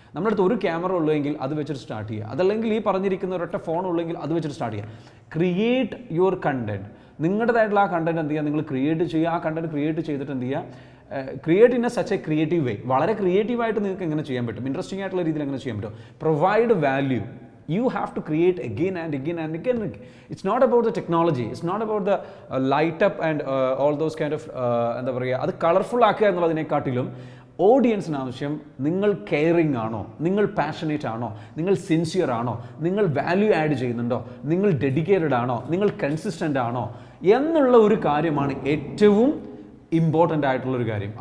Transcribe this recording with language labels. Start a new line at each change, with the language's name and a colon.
Malayalam: നമ്മുടെ അടുത്ത് ഒരു ക്യാമറ ഉള്ളെങ്കിൽ അത് വെച്ചിട്ട് സ്റ്റാർട്ട് ചെയ്യുക. അതല്ലെങ്കിൽ ഈ പറഞ്ഞിരിക്കുന്ന ഒരൊറ്റ ഫോൺ ഉള്ളെങ്കിൽ അത് വെച്ചിട്ട് സ്റ്റാർട്ട് ചെയ്യുക.
English: Create your content.
Malayalam: നിങ്ങളുടേതായിട്ടുള്ള ആ കണ്ടന്റ് എന്ത് ചെയ്യുക, നിങ്ങൾ ക്രിയേറ്റ് ചെയ്യുക. ആ കണ്ടന്റ് ക്രിയേറ്റ് ചെയ്തിട്ട് എന്ത് ചെയ്യുക,
English: Create in a such a creative way.
Malayalam: വളരെ ക്രിയേറ്റീവായിട്ട് നിങ്ങൾക്ക് എങ്ങനെ ചെയ്യാൻ പറ്റും, ഇൻട്രസ്റ്റിംഗ് ആയിട്ടുള്ള രീതിയിൽ എങ്ങനെ ചെയ്യാൻ പറ്റും.
English: Provide value. You have to create again and again and again. It's not about the technology. It's not about the light up and all those kind of
Malayalam: എന്താ പറയുക, അത് കളർഫുൾ ആക്കുക എന്നുള്ളതിനെക്കാട്ടിലും ഓഡിയൻസിന് ആവശ്യം നിങ്ങൾ കെയറിങ് ആണോ, നിങ്ങൾ പാഷനേറ്റ് ആണോ, നിങ്ങൾ സിൻസിയർ ആണോ, നിങ്ങൾ വാല്യൂ ആഡ് ചെയ്യുന്നുണ്ടോ, നിങ്ങൾ ഡെഡിക്കേറ്റഡ് ആണോ, നിങ്ങൾ കൺസിസ്റ്റൻ്റ് ആണോ എന്നുള്ള ഒരു കാര്യമാണ് ഏറ്റവും ഇമ്പോർട്ടൻ്റ് ആയിട്ടുള്ളൊരു കാര്യം.